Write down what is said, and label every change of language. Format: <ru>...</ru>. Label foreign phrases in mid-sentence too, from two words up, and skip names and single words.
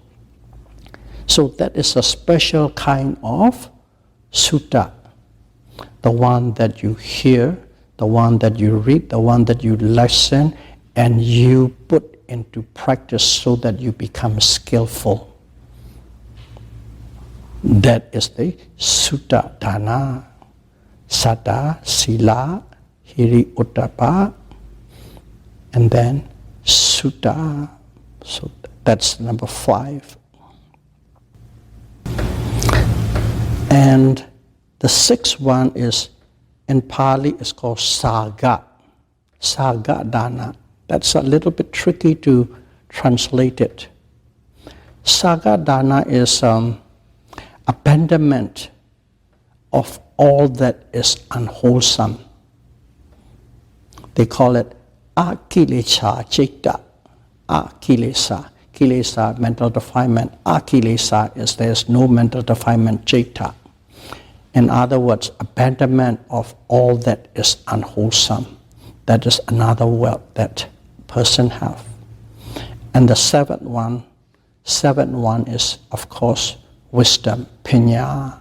<en>So that is a special kind of sutta. The one that you hear, the one that you read, the one that you listen, and you put into practice so that you become skillful. That is the</en> <pi>sutta dana, saddha, sila, hiri, uttapa,</pi> <en>and then sutta. So that's number 5. And the 6th one is, in Pali, it's called saga.</en> <pi>Saga dana.</pi> <en>That's a little bit tricky to translate it.</en> <pi>Saga dana</pi> <en>is abandonment of all that is unwholesome. They call it</en> <pi>akilesa citta. Akilesa. Kilesa,</pi> <en>mental defilement. Akilesa is there's no mental defilement, citta. In other words, abandonment of all that is unwholesome. That is another wealth that person have. And the 7th one is, of course, wisdom, pinya.</en>